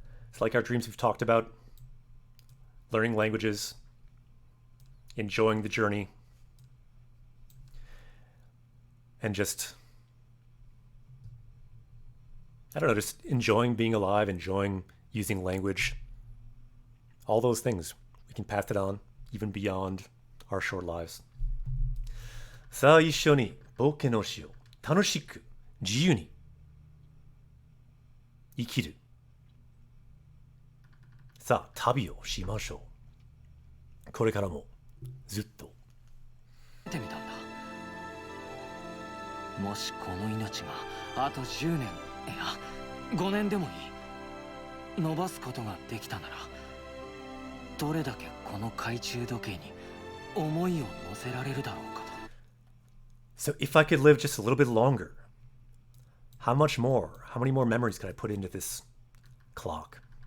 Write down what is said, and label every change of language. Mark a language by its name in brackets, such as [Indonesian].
[English] It's like our dreams we've talked about, learning languages, enjoying the journey, and just, I don't know, just enjoying being alive, enjoying using language. All those things, we can pass it on, even beyond our short lives. [Japanese] さあ一緒に冒険をしよう。楽しく自由に生きる。さあ旅をしましょう。これからもずっと。見てみたんだ。もしこの命があと10年、いや5年でもいい。伸ばすことができたなら、どれだけこの懐中時計に思いを乗せられるだろうかと。 [English] So if I could live just a little bit longer, how much more, how many more memories could I put into this clock?